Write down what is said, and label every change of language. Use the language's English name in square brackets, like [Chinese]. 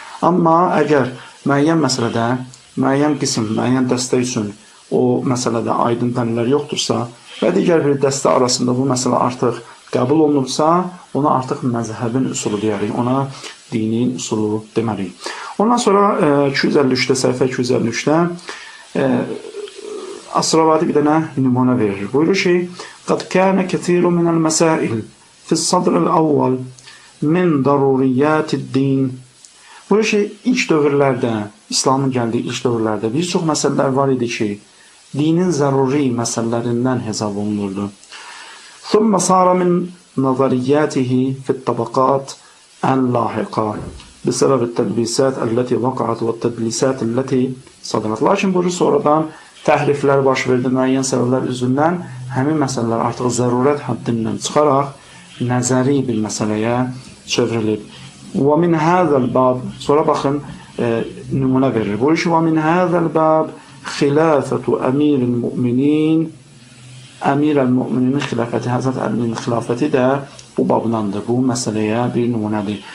[Azerbaijani] Amma əgər müəyyən məsələdə, müəyyən qism, müəyyən dəstə üçün o məsələdə aydın dəlillər yoxdursa və digər bir dəstə arasında bu məsələ artıq qəbul olunursa, ona artıq məzhəbin usulu deyərik, ona dinin usulu deməliyik. Ondan sonra 253-də, səhifə 253-də Asravadi bir dənə nümunə verir. Buyurur ki, [Arabic] قَدْ كَانَ كَثِيرٌ مِنَ الْمَسَائِلِ فِي الصَّدْرِ الْأَوَّلِ مِنْ ضَرُورِيَّاتِ الدِّينِ. [Azerbaijani] Buyurur ki, ilk dövrlərdə, İslamın gəldiyi ilk dövrlərdə bir çox məsələlər var idi ki, dinin zəruri məsələlərindən hesab olunurdu. [Arabic] ثُمَّ صَارَ مِنْ نَظَرِيَّاتِهِ فِي الطَّبَقَاتِ اللاحقة بسبب التدليسات التي وقعت والتدليسات التي صدرت. [Azerbaijani] Lakin buyurur sonradan təhriflər baş verdi müəyyən səbəblər üzündən, həmin məsələlər artıq zərurət həddindən çıxaraq nəzəri bir məsələyə çevrilib. Və [Arabic] min həzəl bab, [Azerbaijani] sonra baxın, nümunə verir. Buyurur ki, və [Arabic] min həzəl bab xilafətu əmiril müminin, [Azerbaijani] əmirəl müminin xilafəti, Həzrət Əlinin xilafəti də bu babdandır, bu məsələyə bir nümunədir.